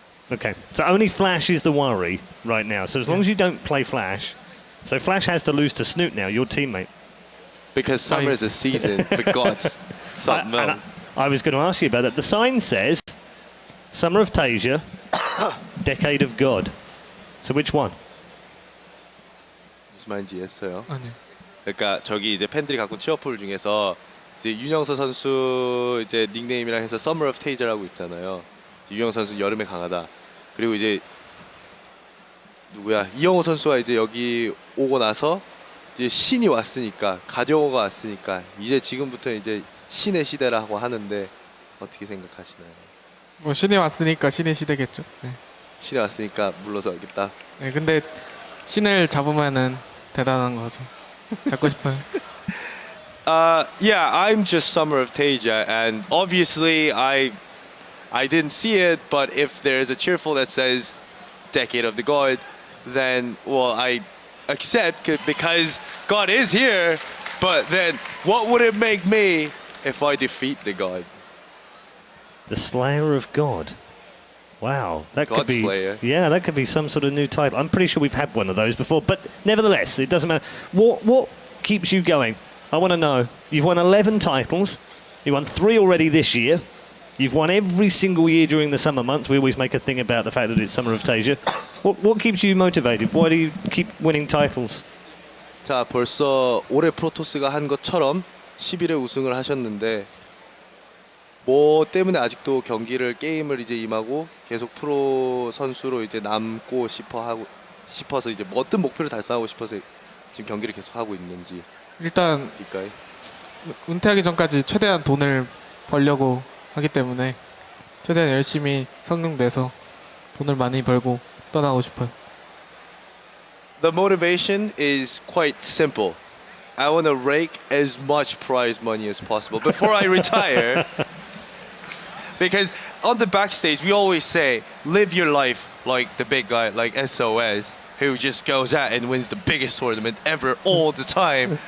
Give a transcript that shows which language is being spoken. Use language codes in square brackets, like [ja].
[en] Okay, so only Flash is the worry right now. So as long as you don't play Flash, so Flash has to lose to Snoot now, your teammate. Because summer is a season, but God's something else. I was going to ask you about that. The sign says Summer of Taeja, Decade of God. So which one? [ko] 무슨 말인지 이해했어요. 아니요. 그러니까 저기 이제 팬들이 갖고 치어풀 중에서 이제 윤영서 선수 이제 닉네임이랑 해서 Summer of Taeja라고 있잖아요. 윤영서 선수 여름에 강하다. 그리고 이제 누구야 이영호 선수가 이제 여기 오고 나서 이제 신이 왔으니까 가디오가 왔으니까 이제 지금부터 이제 신의 시대라고 하는데 어떻게 생각하시나요? 뭐 신이 왔으니까 신의 시대겠죠. 네. 신이 왔으니까 물러서겠다. 네, 근데 신을 잡으면은 대단한 거죠. 잡고 싶어요. [en] Yeah, I'm just Summer of Taeja, and obviously I didn't see it, but if there's a cheerful that says Decade of the God, then well I accept because God is here. But then, what would it make me if I defeat the God? The Slayer of God. Wow, that could God be. Slayer. Yeah, that could be some sort of new title. I'm pretty sure we've had one of those before, but nevertheless, it doesn't matter. What keeps you going? I want to know. You've won 11 titles. You won 3 already this year. You've won every single year during the summer months. We always make a thing about the fact that it's Summer of Taeja. What keeps you motivated? Why do you keep winning titles? [ko] 자, 벌써 올해 프로토스가 한 것처럼 11회 우승을 하셨는데 뭐 때문에 아직도 게임을 이제 임하고 계속 프로 선수로 이제 남고 싶어서 이제 뭐 어떤 목표를 달성하고 싶어서 지금 경기를 계속 하고 있는지. 일단 일까요? 은퇴하기 전까지 최대한 돈을 벌려고 하기 때문에 최대한 열심히 성능 내서 돈을 많이 벌고 떠나고 싶어요. [en] The motivation is quite simple. I want to rake as much prize money as possible before I retire. Because on the backstage, we always say, live your life like the big guy, like SOS, who just goes out and wins the biggest tournament ever all the time.